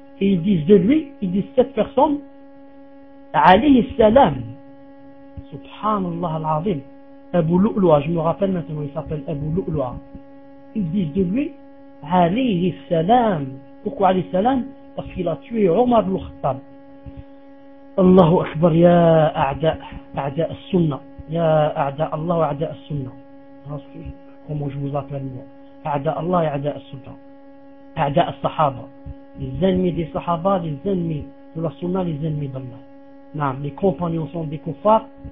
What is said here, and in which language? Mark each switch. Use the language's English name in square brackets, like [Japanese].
[French] Et ils disent de lui, ils disent cette personne, [Arabic] alayhi salam, subhanallah al-azim, [French] Abu Lu'lua, je me rappelle maintenant, il s'appelle Abu Lu'lua. Ils disent de lui, [Arabic] alayhi salam, [French] pourquoi alayhi salam? Parce qu'il a tué Omar ibn al-Khattab. [Arabic] Allahu akbar, ya a'da al-sunnah, ya a'da Allah, a'da al-sunnah. [French] Comment je vous appelle moi? [Arabic] A'da Allah, a'da al-sunnah, a'da al-sahaba. [French] Les ennemis des sahaba, les ennemis de la sunna, les ennemis d'Allah. Non, les compagnons sont des kuffars.